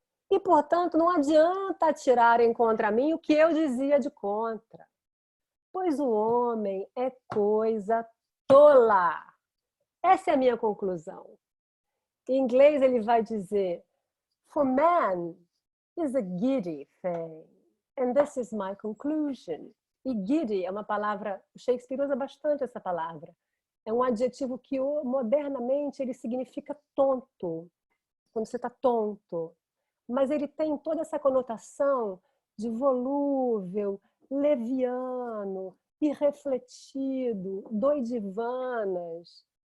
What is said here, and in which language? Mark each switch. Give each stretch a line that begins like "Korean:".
Portuguese: E, portanto, não adianta atirarem contra mim o que eu dizia de contra. Pois o homem é coisa tola. Essa é a minha conclusão. Em inglês ele vai dizer,
English: for man is a giddy thing. And this is my conclusion.
Portuguese: E giddy é uma palavra, o Shakespeare usa bastante essa palavra. É um adjetivo que modernamente ele significa tonto, quando você está tonto. Mas ele tem toda essa conotação de volúvel, leviano, irrefletido, doidivanas.